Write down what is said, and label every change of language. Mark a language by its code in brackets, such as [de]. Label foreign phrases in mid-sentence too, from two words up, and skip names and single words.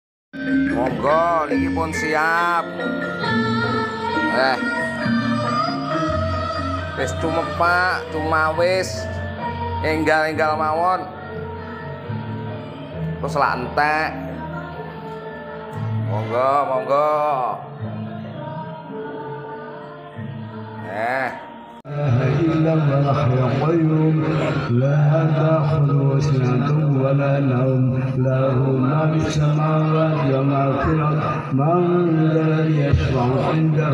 [jv] Monggo niki pun siap. Wis tumepak, tumawis enggal-enggal mawon. Terus lak entek. Monggo, monggo. [ar] إلا الله الحي القيوم لا تأخذه سنة ولا نوم له ما في السماوات وما في الأرض من ذا الذي يشفع عنده